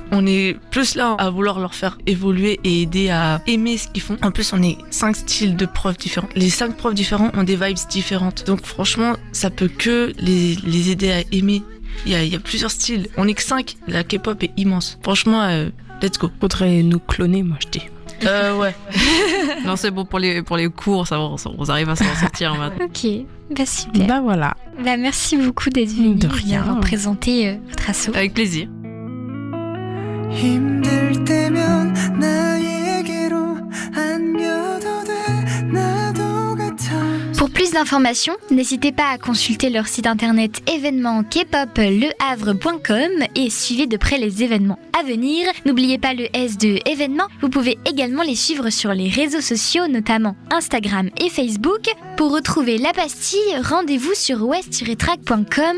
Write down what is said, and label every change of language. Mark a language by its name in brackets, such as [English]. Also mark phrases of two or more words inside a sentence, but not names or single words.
[French] On est plus là à vouloir leur faire évoluer et aider à aimer ce qu'ils font. En plus, on est 5 styles de profs différents. Les 5 profs différents ont des vibes différentes. Donc franchement, ça peut que les aider à aimer. Il y a plusieurs styles. On est que 5. La K-pop est immense. Franchement, [English] let's go. [French] Faudrait nous cloner, moi je dis. Ouais. Non, c'est bon pour les cours, ça va, on arrive à s'en sortir maintenant. Ok, bah super. Bah voilà. Bah merci beaucoup d'être venu De rien. d'avoir présenté votre asso. Avec plaisir. [Korean] 힘들 때면 나에게로 안겨도 돼 나도 같아. [French] Pour plus d'informations, n'hésitez pas à consulter leur site internet événement kpoplehavre.com et suivez de près les événements à venir. N'oubliez pas le S de événements. Vous pouvez également les suivre sur les réseaux sociaux, notamment Instagram et Facebook. Pour retrouver la pastille, rendez-vous sur west-track.com.